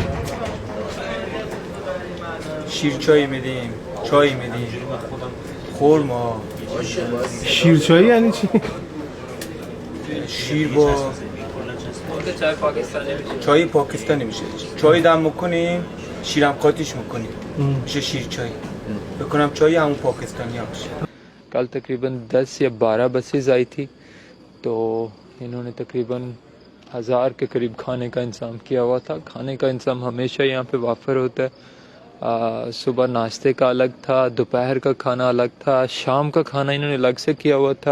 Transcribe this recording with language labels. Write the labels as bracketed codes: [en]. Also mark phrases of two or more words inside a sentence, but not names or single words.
[fa] شیرچایی میدیم، چای میدیم، خرما. شیرچایی یعنی چی؟ شیر با چای پاکستانی میشه. چای دم میکنیم، شیرم قاطیش میکنیم، میشه شیرچای. بکنم چای همون پاکستانی ها باشه. [ur] کل تقریباً 10 یا 12 بسز آئی تھی، تو انہوں نے تقریباً 1000 کے قریب کھانے کا انتظام کیا ہوا تھا. کھانے کا انتظام ہمیشہ یہاں پہ وافر ہوتا ہے۔ صبح ناشتے کا الگ تھا، دوپہر کا کھانا الگ تھا، شام کا کھانا انہوں نے الگ سے کیا ہوا تھا.